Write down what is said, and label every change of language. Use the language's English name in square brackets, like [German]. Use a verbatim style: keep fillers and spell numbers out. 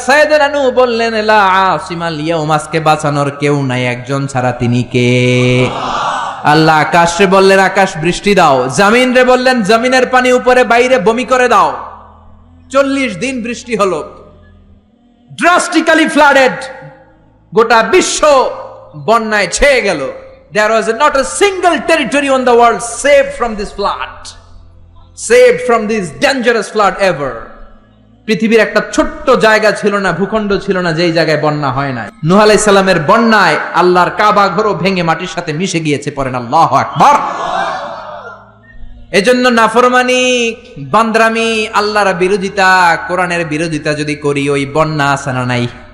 [Bangla] সাইয়েদনা নূহ বললেন, [Arabic] লা আসিমাল ইয়াউম, [Bangla] আজকে বাঁচানোর কেউ নাই একজন ছাড়া, তিনি কে? আল্লাহ আকাশে বললেন, আকাশ বৃষ্টি দাও। জমিন রে বললেন, জমিনের পানি উপরে বাইরে বমি করে দাও। চল্লিশ দিন বৃষ্টি হলো, [English] drastically flooded, [Bangla] গোটা বিশ্ব বন্যায় ছেয়ে গেল। [English] There was not a single territory on the world saved from this flood, saved from this dangerous flood ever. [Bangla] পৃথিবীর একটা ছোট্ট জায়গা ছিল না, ভূখণ্ড ছিল না যেই জায়গায় বন্যা হয় না। নূহ আলাইহিস সালামের বন্যায় আল্লাহর কাবা ঘরও ভেঙে মাটির সাথে মিশে গিয়েছে। পড়েন আল্লাহু আকবার। এজন্য নাফরমানি, বান্দরামি, আল্লাহর বিরোধিতা, কোরআনের বিরোধিতা যদি করি, ওই বন্যা আসানা নাই।